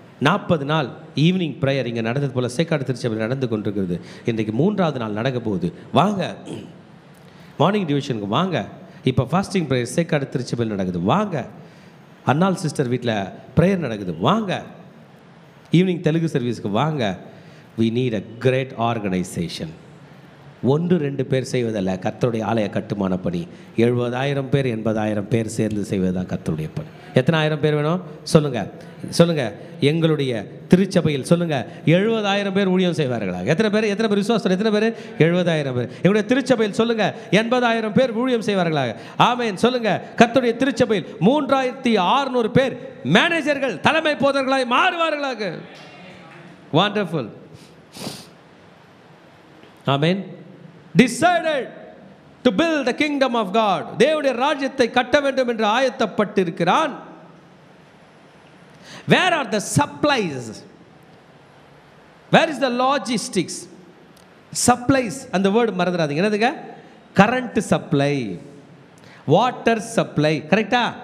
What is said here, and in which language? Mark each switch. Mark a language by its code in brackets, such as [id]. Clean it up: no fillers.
[ta] 40 நாள் evening prayer இங்கே நடந்தது போல் சேக்காடு திருச்சபையில் நடந்து கொண்டிருக்கிறது. இன்றைக்கு 3வது நாள் நடக்க போகுது, வாங்க. மார்னிங் டிவிஷனுக்கு வாங்க. இப்போ ஃபாஸ்டிங் ப்ரேயர் சேக்காடு திருச்சபையில் நடக்குது, வாங்க. அன்னாள் சிஸ்டர் வீட்டில் ப்ரேயர் நடக்குது, வாங்க. ஈவினிங் தெலுங்கு சர்வீஸுக்கு வாங்க. [en] we need a great organization. [ta] 1-2 பேர் செய்வதல்ல கர்த்தருடைய ஆலய கட்டுமான பணி. 70,000 பேர் 80,000 பேர் சேர்ந்து செய்வது தான் கர்த்தருடைய பணி. எத்தனை ஆயிரம் பேர் வேணும் சொல்லுங்கள், சொல்லுங்கள். எங்களுடைய திருச்சபையில் சொல்லுங்கள், 70,000 பேர் ஊழியம் செய்வார்களா? எத்தனை பேர் விசுவாசம்? எத்தனை பேர்? 70,000 பேர். எங்களுடைய திருச்சபையில் சொல்லுங்கள், 80,000 பேர் ஊழியம் செய்வார்களா? ஆமென். சொல்லுங்கள், கர்த்தருடைய திருச்சபையில் 3,600 பேர் மேனேஜர்கள், தலைமை போதர்களாய் மாறுவார்களாக. [en] Wonderful. [ta] Amen. [en] Decided to build the kingdom of God. [ta] தேவனுடைய ராஜ்யத்தை கட்ட வேண்டும் என்று ஆயத்தப்பட்டிருக்கிறான். [en] Where are the supplies? Where is the logistics? [ta] Supplies, அந்த வேர்டு மறந்துடாதீங்க. என்னதுங்க? கரண்ட் சப்ளை, வாட்டர் சப்ளை, கரெக்டா?